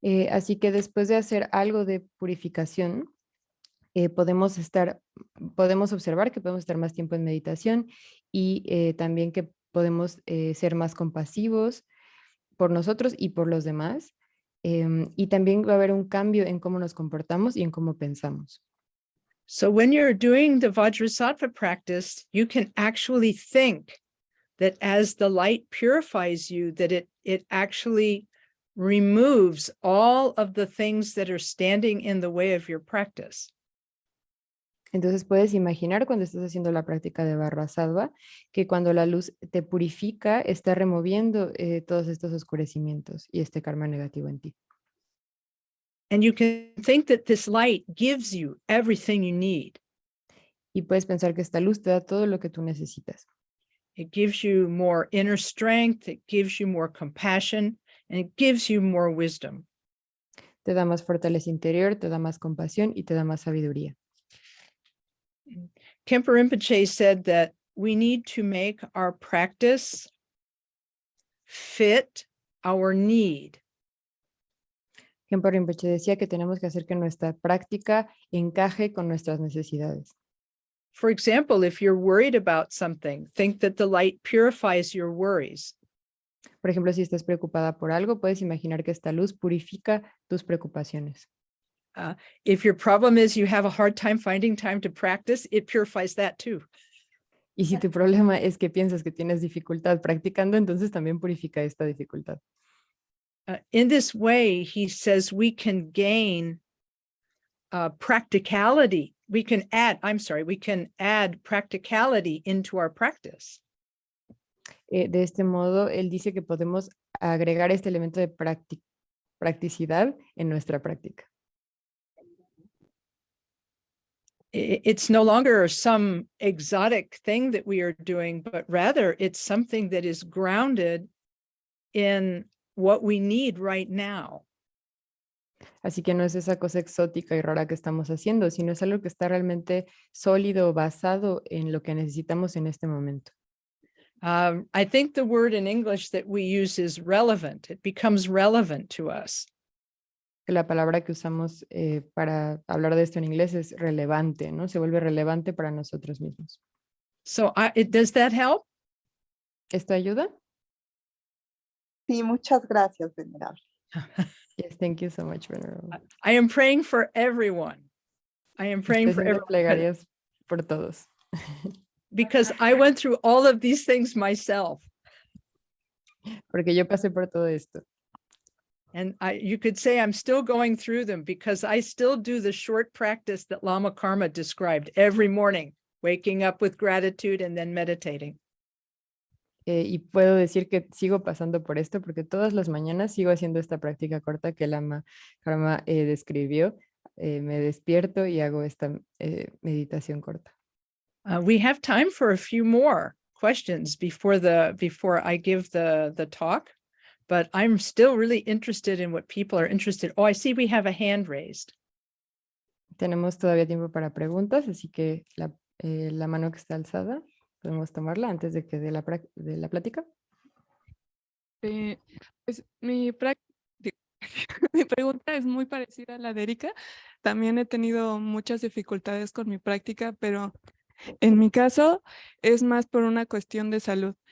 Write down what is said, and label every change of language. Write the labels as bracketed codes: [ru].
[es] Así que después de hacer algo de purificación, podemos observar que podemos estar más tiempo en meditación y también que podemos ser más compasivos por nosotros y por los demás. Y también va a haber un cambio en cómo nos comportamos y en cómo pensamos. [en] So when you're doing the Vajrasattva practice, you can actually think that as the light purifies you, that it actually removes all of the things that are standing in the way of your practice. [es] Entonces puedes imaginar cuando estás haciendo la práctica de Vajrasattva que cuando la luz te purifica, está removiendo todos estos oscurecimientos y este karma negativo en ti. [en] And you can think that this light gives you everything you need. [es] Y puedes pensar que esta luz te da todo lo que tú necesitas. [en] It gives you more inner strength, it gives you more compassion, and it gives you more wisdom. [es] Te da más fortaleza interior, te da más compasión y te da más sabiduría. [en] Khenpo Rinpoche said that we need to make our practice fit our need. [es] Khenpo Rinpoche decía que tenemos que hacer que nuestra práctica encaje con nuestras necesidades. [en] For example, if you're worried about something, think that the light purifies your worries. [es] Por ejemplo, si estás preocupada por algo, puedes imaginar que esta luz purifica tus preocupaciones. [en] If your problem is you have a hard time finding time to practice, it purifies that too. [es] Y si tu problema es que piensas que tienes dificultad practicando, entonces también purifica esta dificultad. [en] In this way, he says we can gain practicality. We can add practicality into our practice. [es] De este modo, él dice que podemos agregar este elemento de practicidad en nuestra práctica. [en] It's no longer some exotic thing that we are doing, but rather it's something that is grounded in what we need right now. [es] Así que no es esa cosa exótica y rara que estamos haciendo, sino es algo que está realmente sólido, basado en lo que necesitamos en este momento. [en] I think the word in English that we use is relevant. It becomes relevant to us. [es] La palabra que usamos para hablar de esto en inglés es relevante, ¿no? Se vuelve relevante para nosotros mismos. [en] So does that help? [es] ¿Esto ayuda? Sí, muchas gracias, venerable. [en] Yes, thank you so much, Venerable. I am praying for everyone. I am praying [es] Estoy [en] for [es] haciendo plegarias por todos. [en] because I went through all of these things myself. [es] Porque yo pasé por todo esto. [en] And you could say I'm still going through them because I still do the short practice that Lama Karma described every morning, waking up with gratitude and then meditating. [es] Y puedo decir que sigo pasando por esto porque todas las mañanas sigo haciendo esta práctica corta que Lama Karma describió. Me despierto y hago esta meditación corta. [en] We have time for a few more questions before I give the talk, but I'm still really interested in what people are interested. Oh, I see we have a hand raised. [es] Tenemos todavía tiempo para preguntas, así que la mano que está alzada, podemos tomarla antes de que dé la plática. Pues mi pregunta es muy parecida a la de Erika. También he tenido muchas dificultades con mi práctica, pero en mi caso es más por una cuestión de salud.